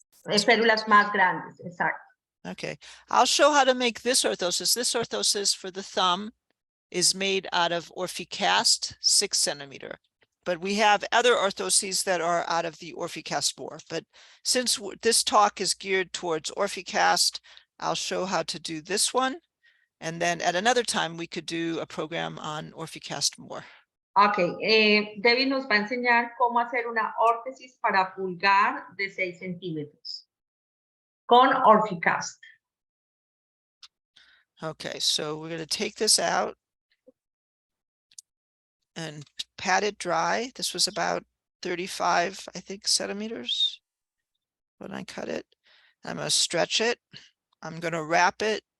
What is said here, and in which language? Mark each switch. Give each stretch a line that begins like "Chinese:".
Spanish: Férulas más grandes, exacto.
English: Okay, I'll show how to make this orthosis. This orthosis for the thumb is made out of Orficast 6 centimeter. But we have other orthoses that are out of the Orficast more. But since this talk is geared towards Orficast, I'll show how to do this one. And then at another time, we could do a program on Orficast more.
Spanish: Ok, Debbie nos va a enseñar cómo hacer una órtesis para pulgar de 6 centímetros con Orficast.
English: Okay, so we're going to take this out and pat it dry. This was about 35, I think, centimeters when I cut it. I'm going to stretch it. I'm going to wrap it